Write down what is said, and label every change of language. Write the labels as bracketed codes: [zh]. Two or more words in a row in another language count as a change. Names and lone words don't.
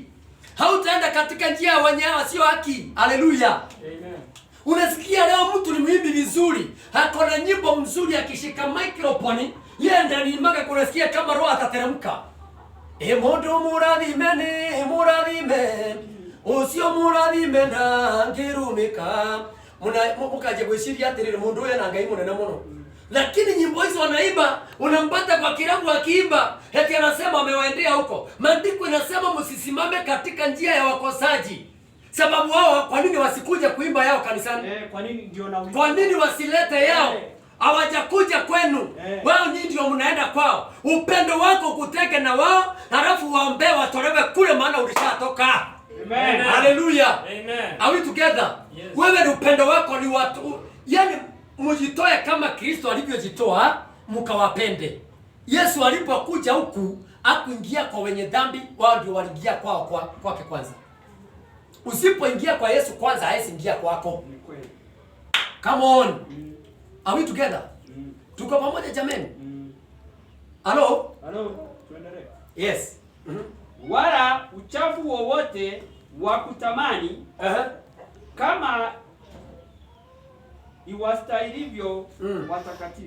[sw] Hautaenda katika njia ya wenye wasio haki. Haleluya. Amen. Unasikia leo mtu ni mwimbi vizuri, hako na nyimbo mzuri akishika microphone, yeye ndani mwake kunasikia kama roho atateremka. [ki] Mondo muradhime, usio muradhime na ngirumika. Mukaje gwiciria atiriri mundu uyu na ngai munene muno. [sw] Lakini nyimbo hizo wanaimba, unampata kwa kilabu akiimba, eti anasema amewaendea huko. Maandiko inasema msisimame katika njia ya wakosaji. Sababu wao kwa nini wasikuje kuimba yao kanisani? Kwa nini ndio na kwa nini wasilete yao? Hawajakuja kwenu. Wao nyinyi ndio mnaenda kwao. Upendo wako kuteke na wao, halafu waombe watolewe kule maana ulishatoka. Amen. Hallelujah. Amen. [en] Are we together? Yes. [sw] Wewe ni upendo wako ni watu, yani mjitoe kama Kristo alivyojitoa mkawapende. Yesu alipokuja huku hakuingia kwa wenye dhambi, wao ndio waliingia kwake kwanza. Usipoingia kwa Yesu kwanza, hawezi ingia kwako. Ni kweli. [en] Come on. Are we together? [sw] Tuko pamoja jameni? Hello? Hello, tuendelee. Yes. Wala uchafu wowote wa kutamani kama iwastahilivyo watakatifu.